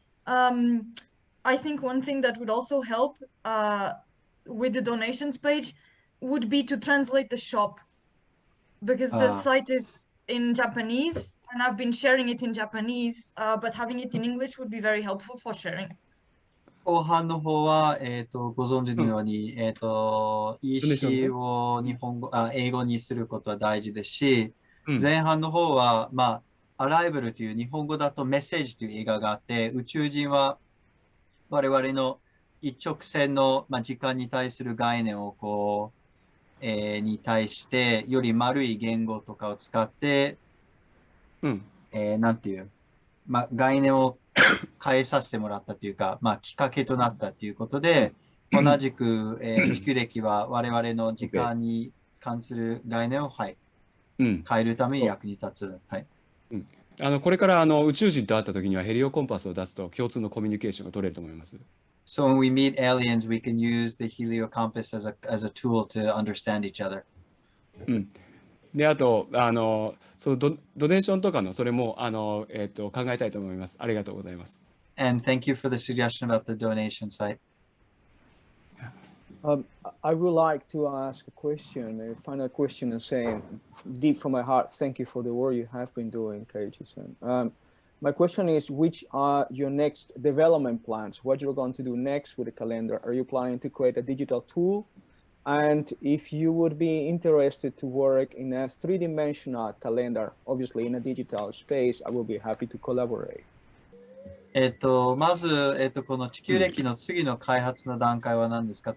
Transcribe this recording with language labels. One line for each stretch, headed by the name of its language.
English: I think one thing that would also help with the donations page would be to translate the shop, because the site is in Japanese And I've been sharing it in Japanese, but having it in English would be very helpful for sharing.
Japanese: 後半の方は、ご存知のように、EC を英語にすることは大事ですし、前半の方は、アライブルという日本語だとメッセージという映画があって、宇宙人は我々の一直線の、時間に対する概念をに対してより丸い言語とかを使って、なんていう、概念を変えさせてもらったというか、きっかけとなったということで、同じく、地球歴は我々の時間に関する概念を、変えるために役に立つ。これから宇宙人と会った時にはヘリオコンパスを出すと共通のコミュニケーションが取れると思います。
English: So when we meet aliens, we can use the Heliocompass as a tool to understand each other.
Japanese: で、あと、そのドネーションとかのそれも考えたいと思います。ありがとうございます。
English: And thank you for the suggestion about the donation site. I would like to ask a question, a final question, and saying deep from my heart, thank you for the work you have been doing, Kaichi-san. My question is, which are your next development plans? What you're going to do next with the calendar? Are you planning to create a digital tool? And if you would be interested to work in a three-dimensional calendar, obviously in a digital space, I will be happy to collaborate.
Japanese: まず、この地球歴の次の開発の段階は何ですか？